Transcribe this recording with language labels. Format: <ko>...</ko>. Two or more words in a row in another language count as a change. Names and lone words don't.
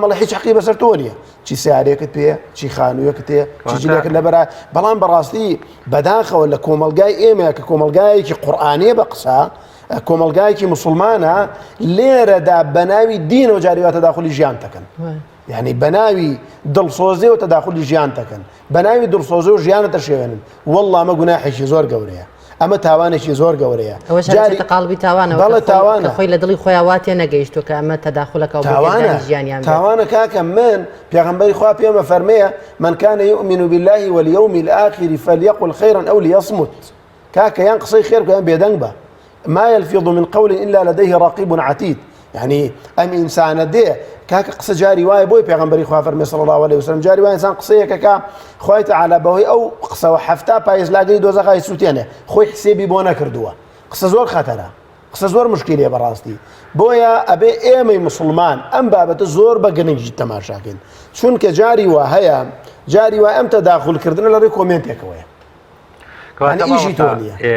<ckb>ئەڵێ هیچ حەقی بەسەر تۆ نییە، چی سیارێکت پێ، چی خانوویەکت هەیە، چی جلێکت لەبەرە، بەڵام بەڕاستی بەداخەوە لە کۆمەلگای ئێمە کە کۆمەلگایەکی قورئانیە بە قسە، کۆمەلگایەکی مسلمانە، لێرەدا بەناوی دینەوە جاریوە تەداخلی ژیان دەکەن، یعنی بەناوی دڵسۆزی و تەداخلی ژیان دەکەن، بەناوی دڵسۆزی و ژیانە دەشێوێنن، وەڵڵا ئەمە گوناحێکی زۆر گەورەیە، ئەمە تاوانێکی زۆر گەورەیە، قاڵبی تاوانەوە کە خۆی لە دڵی خۆیان واتێ نەگەیشتووە کە ئەمە تەداخلەکە ژیانیان تاوانە. کاکە من پێغەمبەری خوا پێمە فەرمەیە</ckb> <ar>من كان يؤمن بالله واليوم الآخر فليقل خيرا أو ليصمت،</ar> <ckb>کاکە یان قسەی خێر بکە یان بێدەنگ بە،</ckb> <ar>ما يلفظ من قول إلا لديه رقيب عتيد،</ar> <ckb>يعني ئەم ئینسانە دێ کاکە قسە جاری وایە بۆی پێغەمبەری خوا فەرمێ</ckb> <ar>صلی الله عليه وسلم،</ar> <ckb>جاری وایە ئینسان قسەیەکەکە خوای تەعالی بەهۆی ئەو قسەوە هەفتا پایزلاگەری دۆزەخای سووتێنێ، خۆی حسێبی بۆ نەکردووە. قسە زۆر خەتەرە، قسە زۆر مشکلێ بەڕاستی، بۆیە ئەبێ ئێمەی مسلمان ئەم بابەتە زۆر بە گرنگی تەماشاکەین، چونکە جاری وا هەیە، جاری وا ئەم تەداخولکردنە لەڕێی کۆمنتێکەوەیە، ئیشی تۆ نییە.</ckb>